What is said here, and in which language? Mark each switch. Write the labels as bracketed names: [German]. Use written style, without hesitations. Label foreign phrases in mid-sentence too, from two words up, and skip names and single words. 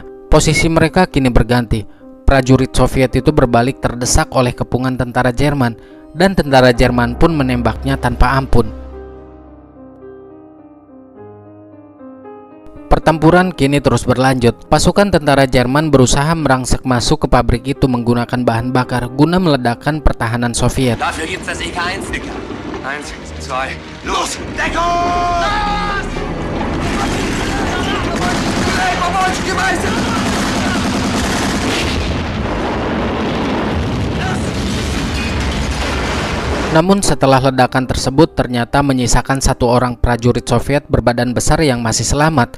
[Indonesian] Posisi mereka kini berganti. Prajurit Soviet itu berbalik terdesak oleh kepungan tentara Jerman, dan tentara Jerman pun menembaknya tanpa ampun. Pertempuran kini terus berlanjut. Pasukan tentara Jerman berusaha merangsek masuk ke pabrik itu menggunakan bahan bakar guna meledakkan pertahanan Soviet. [German] Dafür gibt's das EK-1, Dicker. 1, 2, los! Deckung! [Indonesian] Namun setelah ledakan tersebut ternyata menyisakan satu orang prajurit Soviet berbadan besar yang masih selamat.